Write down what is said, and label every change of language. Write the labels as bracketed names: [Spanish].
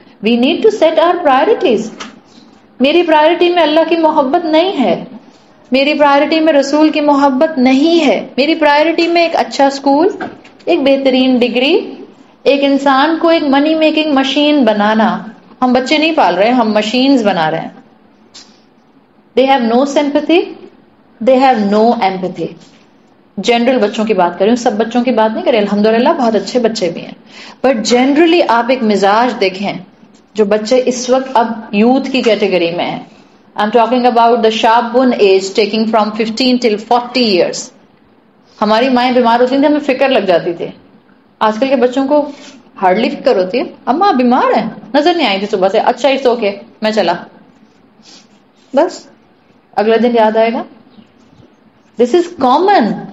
[English] We need to set our priorities. [Urdu] میری priority میں اللہ کی محبت نہیں ہے، میری پرائرٹی میں رسول کی محبت نہیں ہے، میری پرائرٹی میں ایک اچھا اسکول، ایک بہترین ڈگری، ایک انسان کو ایک منی میکنگ مشین بنانا. ہم بچے نہیں پال رہے، ہم مشینز بنا رہے ہیں. [English] They have no sympathy, they have no empathy. [Urdu] General بچوں کی بات کریں، سب بچوں کی بات نہیں کریں، الحمدللہ بہت اچھے بچے بھی ہیں، بٹ جنرلی آپ ایک مزاج دیکھیں جو بچے اس وقت اب یوتھ کی کیٹیگری میں ہیں. [English] I'm talking about the shabun age taking from 15 till 40 years. [Urdu] ہماری مائیں بیمار ہوتی تھیں ہمیں فکر لگ جاتی تھی. آج کل کے بچوں کو ہارڈلی فکر ہوتی ہے. اماں بیمار ہیں، نظر نہیں آئی تھی صبح سے، اچھا [English] it's okay [Urdu] میں چلا، بس اگلے دن یاد آئے گا. [English] This is common.